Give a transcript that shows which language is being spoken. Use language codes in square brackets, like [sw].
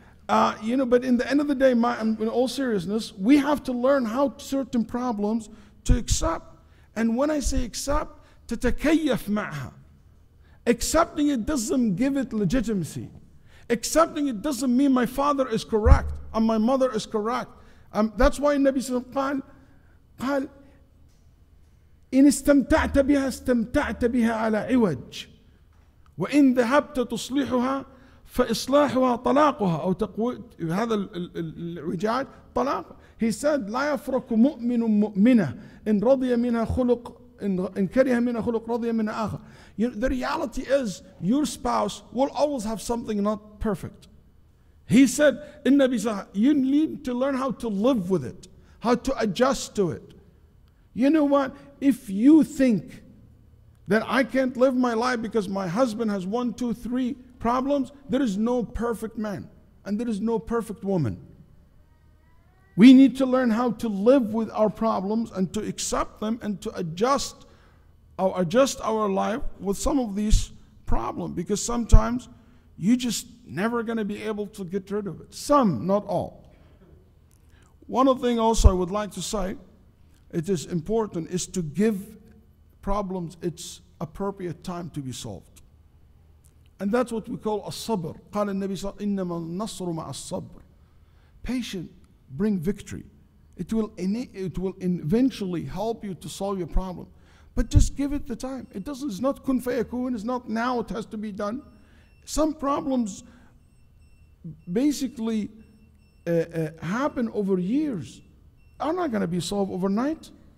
[en] But in the end of the day, in all seriousness, we have to learn how certain problems to accept. And when I say accept, [ar] تتكيف معها. [en] Accepting it doesn't give it legitimacy. Accepting it doesn't mean my father is correct and my mother is correct. That's why [ar] النبي صلى الله عليه وسلم قال إن استمتعت بها استمتعت بها على عوج وإن ذهبت تصلحها فإصلاحها طلاقها أو تقوي هذا الوجاج طلاق. [en] He said [ar] لا يفرق مؤمن مؤمنة إن رضي منها خلق إن كره منها خلق رضي منها آخر. [en] The reality is your spouse will always have something not perfect. He said, you need to learn how to live with it, how to adjust to it. You know what? If you think that I can't live my life because my husband has 1, 2, 3 problems, there is no perfect man and there is no perfect woman. We need to learn how to live with our problems and to accept them and to adjust our life with some of these problems, because sometimes you just never going to be able to get rid of it. Some, not all. One of the things also I would like to say, it is important, is to give problems its appropriate time to be solved. And that's what we call as-sabr. [ar] قال النبي صلى الله عليه وسلم إنما النصر مع الصبر. [en] Patient bring victory. It will eventually help you to solve your problem. But just give it the time. It's not kun fayakun, it's not now it has to be done. Some problems basically happen over years, are not going to be solved overnight.